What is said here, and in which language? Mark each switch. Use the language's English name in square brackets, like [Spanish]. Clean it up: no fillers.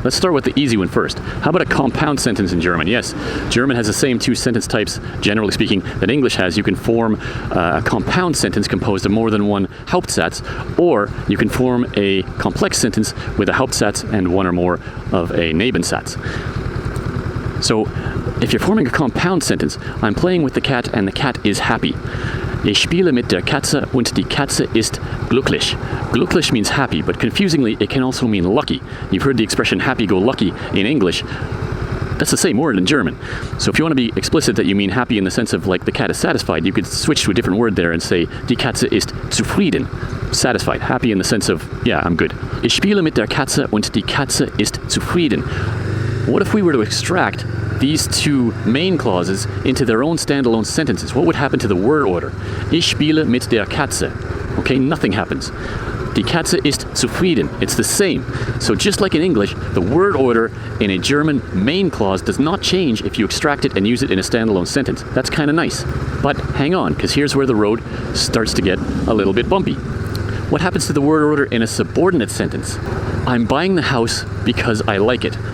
[English] Let's start with the easy one first. How about a compound sentence in German? Yes, German has the same two sentence types, generally speaking, that English has. You can form a compound sentence composed of more than one Hauptsatz, or you can form a complex sentence with a Hauptsatz and one or more of a Nebensatz. So if you're forming a compound sentence, I'm playing with the cat and the cat is happy. [German] Ich spiele mit der Katze und die Katze ist glücklich. [English] Glücklich means happy, but confusingly, it can also mean lucky. You've heard the expression happy-go-lucky in English. That's the same word in German. So if you want to be explicit that you mean happy in the sense of like the cat is satisfied, you could switch to a different word there and say [German] die Katze ist zufrieden. [English] satisfied, happy in the sense of, yeah, I'm good. [German] Ich spiele mit der Katze und die Katze ist zufrieden. [English] What if we were to extract these two main clauses into their own standalone sentences? What would happen to the word order? [German] Ich spiele mit der Katze. [English] Okay, nothing happens. [German] Die Katze ist zufrieden. [English] It's the same. So just like in English, the word order in a German main clause does not change if you extract it and use it in a standalone sentence. That's kind of nice. But hang on, because here's where the road starts to get a little bit bumpy. What happens to the word order in a subordinate sentence? I'm buying the house because I like it.